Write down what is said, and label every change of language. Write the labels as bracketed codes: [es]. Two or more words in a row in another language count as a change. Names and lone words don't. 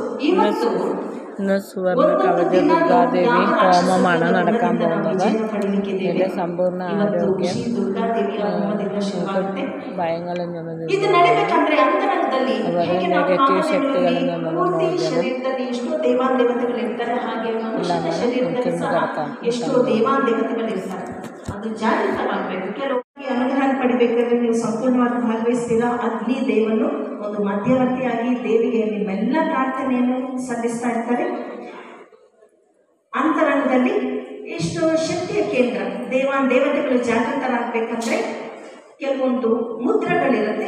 [ml] ഇന്ന് സുവർണ കവച ദുർഗാദേവി ഹോമമാണ് നടക്കാൻ പോകുന്നത്. ഇതിൻ്റെ സമ്പൂർണ്ണ ആരോഗ്യം, ഭയങ്ങളിൽ നിന്നും അതുപോലെ നെഗറ്റീവ് ശക്തികളിൽ നിന്നും മോചനം എല്ലാമാണ് നമുക്കിന്ന് കിടക്കാം. [kn] ಅನುಗ್ರಹ ಪಡಿಬೇಕಾದ್ರೆ ನೀವು ಸಂಪೂರ್ಣವಾಗಿ ಭಾಗವಹಿಸ್ತೀರಾ. ಅಲ್ಲಿ ದೇವರು ಒಂದು ಮಧ್ಯವರ್ತಿಯಾಗಿ ದೇವಿಗೆ ನಿಮ್ಮೆಲ್ಲ ಪ್ರಾರ್ಥನೆಯನ್ನು ಸಲ್ಲಿಸ್ತಾ ಇರ್ತಾರೆ. ಅಂತರಂಗದಲ್ಲಿ ಎಷ್ಟು ಶಕ್ತಿಯ ಕೇಂದ್ರ, ದೇವತೆಗಳು ಜಾಗೃತರಾಗಬೇಕಂದ್ರೆ ಕೆಲವೊಂದು ಮುದ್ರೆಗಳಿರುತ್ತೆ.